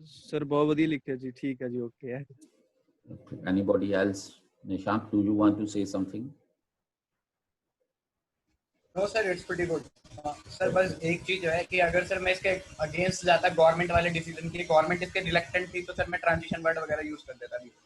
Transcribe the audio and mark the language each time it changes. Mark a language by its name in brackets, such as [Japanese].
[Hindi] Sir, बहुत बढ़िया लिखा जी, ठीक है जी, ओके है. [English] Anybody else? Nishant, do you want to say something? No sir, it's pretty good. [Hindi] Sir बस एक चीज है कि अगर सर मैं इसके अगेंस्ट जाता गवर्नमेंट वाले डिसीजन के, गवर्नमेंट इसके रिलेक्टेंट थी, तो सर मैं ट्रांजिशन वर्ड वगैरह यूज कर देता.